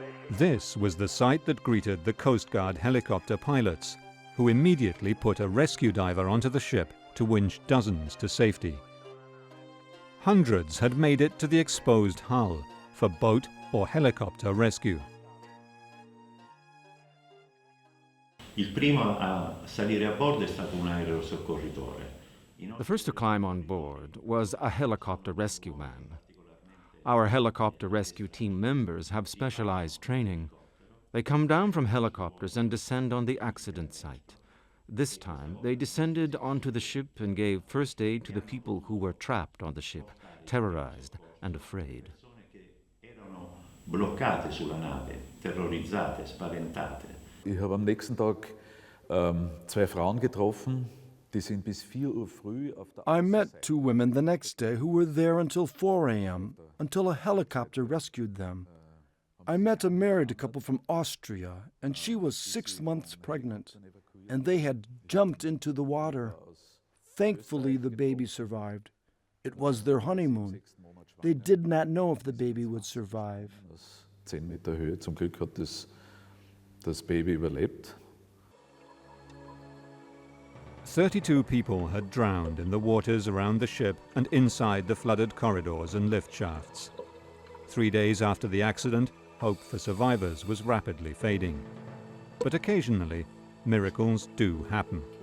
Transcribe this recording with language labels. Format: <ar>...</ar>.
<en>This was the sight that greeted the Coast Guard helicopter pilots, who immediately put a rescue diver onto the ship to winch dozens to safety. Hundreds had made it to the exposed hull for boat or helicopter rescue.</en> <it>Il primo a salire a bordo è stato un aerosoccorritore.</it> <en>The first to climb on board was a helicopter rescue man. Our helicopter rescue team members have specialized training. They come down from helicopters and descend on the accident site. This time, they descended onto the ship and gave first aid to the people who were trapped on the ship, terrorized and afraid.</en> <it>Erano bloccate sulla nave, terrorizzate, spaventate.</it> <de>Ich habe am nächsten Tag zwei Frauen getroffen, die sind bis 4 Uhr früh auf der</de> <en>I met 2 women the next day who were there until 4 a.m., until a helicopter rescued them. I met a married couple from Austria, and she was 6 months pregnant, and they had jumped into the water. Thankfully, the baby survived. It was their honeymoon. They did not know if the baby would survive.</en> <de>10 Meter Höhe, zum Glück hat das Baby überlebt.</de> <en>32 people had drowned in the waters around the ship and inside the flooded corridors and lift shafts. 3 days after the accident, hope for survivors was rapidly fading. But occasionally, miracles do happen.</en>